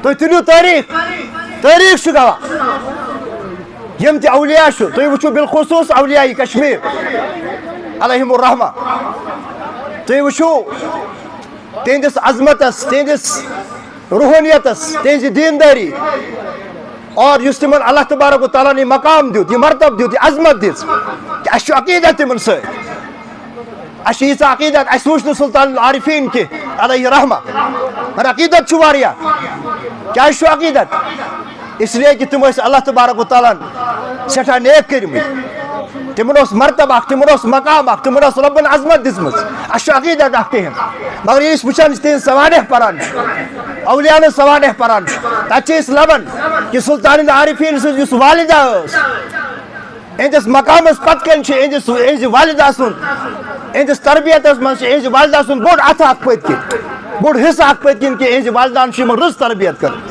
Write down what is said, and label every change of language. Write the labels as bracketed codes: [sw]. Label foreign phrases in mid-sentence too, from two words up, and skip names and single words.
[ks] تُہۍ تُلِو تٲریٖخ چھُ گواہ یم تہِ اولیاء چھُ، تُہۍ وٕچھِو بالخصوٗص اولیاء کشمیٖر [ar] علیہم الرحمہ، [ks] تُہۍ وٕچھِو تہنٛدِس عظمتس، تہنٛدِس روحانیتس، تہنٛزِ دیندٲری اور یُس تِمن [ar] اللہ تبارک و تعالیٰ [ks] ہن یہِ مقام دیُت، یہِ مرتب دیُت، یہِ عظمت دِژ کہ اسہِ چھُ عقیدت تِمن سۭتۍ. اسہِ چھِ ییٖژاہ عقیدت، اسہِ وٕچھ نہٕ سلطان العارفیٖن کینٛہہ [ar] علیہ رحمہ، [ks] مگر عقیدت چھُ واریاہ. کیازِ چھُ عقیدت؟ [ur] اس لیے کہ [ks] تم ٲسۍ [ar] اللہ تبارک و تعالیٰ [ks] ہن سٮ۪ٹھاہ نیک کٔرمٕتۍ، تِمن اوس مرتب اکھ، تِمن اوس مقام اکھ، تِمن اوس رۄبن عظمت دِژمٕژ. اسہِ چھُ عقیدت اکھ تِہنٛد. مگر ییٚلہِ أسۍ وٕچھان چھِ تِہنٛز سوانح پران چھِ، اولیاء ہٕنٛز سوانح پران چھِ، تتہِ چھِ أسۍ لبان کہ سلطان العارفیٖن سٕنٛز یُس والدہ ٲس، اہندس مقامس پتہٕ کَنۍ چھِ اہنزِ والدہ سُنٛد، اہندس تربیتس منٛز چھِ اہنزِ والدہ سُنٛد بوٚڑ اتھٕ اکھ پٔتۍ کِنۍ، بوٚڑ حصہٕ اکھ پٔتۍ کِنۍ کہ اہنزِ والدہن چھِ یِمن رٕژ تربیت کٔرمٕژ.